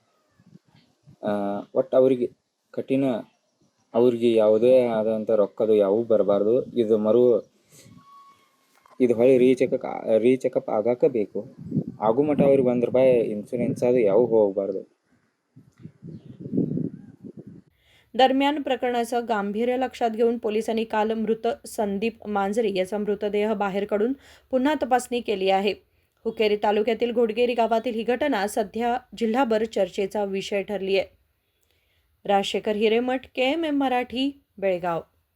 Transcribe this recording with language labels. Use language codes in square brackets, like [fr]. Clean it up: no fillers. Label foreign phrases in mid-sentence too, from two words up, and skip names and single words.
[kn] ಒಟ್ಟು ಅವ್ರಿಗೆ ಯಾವುದೇ ಆದಂಥ ರೊಕ್ಕದು ಯಾವೂ ಬರಬಾರ್ದು. ಇದು ಹೊಳ್ಳಿ ರೀಚೆಕಪ್ ಆಗಾಕ ಬೇಕು. ಆಗು ಮಟ್ಟ ಅವ್ರಿಗೆ ₹1 ಇನ್ಶೂರೆನ್ಸ್ ಅದು ಯಾವೂ ಹೋಗಬಾರ್ದು. [mr] दरम्यान प्रकरणाचं गांभीर्य लक्षात घेऊन पोलिसांनी काल मृत संदीप मांजरे याचा मृतदेह बाहेर काढून पुन्हा तपासणी केली आहे. हुक्केरी तालुक्यातील घोडगेरी गावातील ही घटना सध्या जिल्हाभर चर्चेचा विषय ठरली आहे. राजशेखर हिरेमठ, KMM मराठी, बेळगाव.